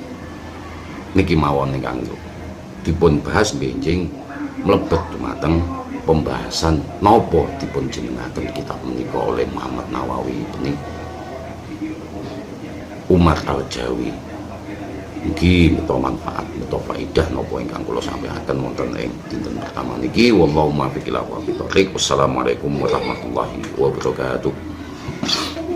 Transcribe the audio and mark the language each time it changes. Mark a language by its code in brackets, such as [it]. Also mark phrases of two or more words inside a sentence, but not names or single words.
[jv] Niki mawon ingkang dipun bahas benjing mlebet dumateng pembahasan nopo dipun jenengaken kitab menika oleh Muhammad Nawawi bening Umar Al-Jawi. Niki meto manfaat, meto faedah napa ingkang kula sampaikan wonten ing dinten pertama niki. [ar] والله الموفق إلى أقوم الطريق. والسلام عليكم ورحمة الله وبركاته.